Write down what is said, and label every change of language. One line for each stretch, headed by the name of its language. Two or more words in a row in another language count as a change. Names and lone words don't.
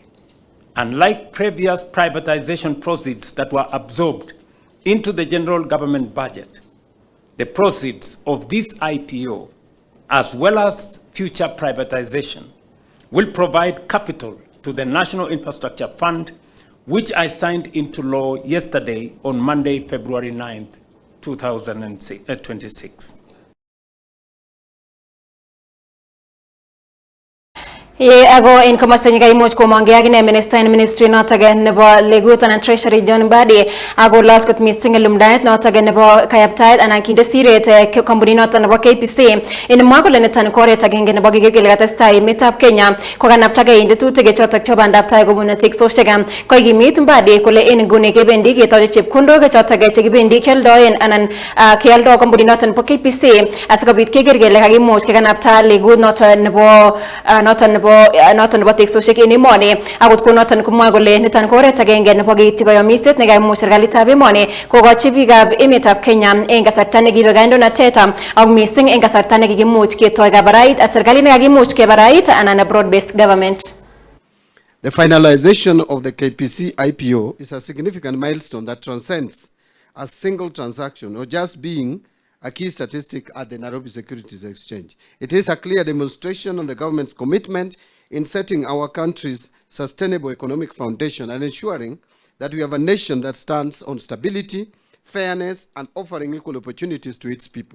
English: Unlike previous privatization proceeds that were absorbed into the general government budget, the proceeds of this IPO as well as future privatization, will provide capital to the National Infrastructure Fund, which I signed into law yesterday on Monday, February 9th, 2026.
Kalenjin: Ago in komasta ni kaimuch komange agine minister in ministry notok nebo legut
English: and treasury
Kalenjin: John Badi ago last kot missing lumdaet notok nebo kayaptaet anan kinde siret company notok nebo KPC in magole netan koret agenge nebo kigegele katestai emetab Kenya ko kanaptage inde tutik chotok cho bandab tai kobun teksosiek ko igimit Badi kole en nguni kebendi ketoche chepkondok chotok chekibendi kialdoen anan kialdo company notok nebo KPC asikobit keger kele kakimuch kekanapta legut notok nebo noton nebo teksosiek en emoni akot ko noton komwae kole niton ko oret agenge nebo keityi koyomiset nekaimuch serikalitab emoni kokochi biikab emetab Kenya en kasarta nekibe kandoinatet ak mising en kasarta nekikimuch ketoi kabarait serikalit nekakimuch kebarait anan
English: broad-based government. The finalization of the KPC IPO is a significant milestone that transcends a single transaction or just being a key statistic at the Nairobi Securities Exchange. It is a clear demonstration of the government's commitment in setting our country's sustainable economic foundation and ensuring that we have a nation that stands on stability, fairness, and offering equal opportunities to its people.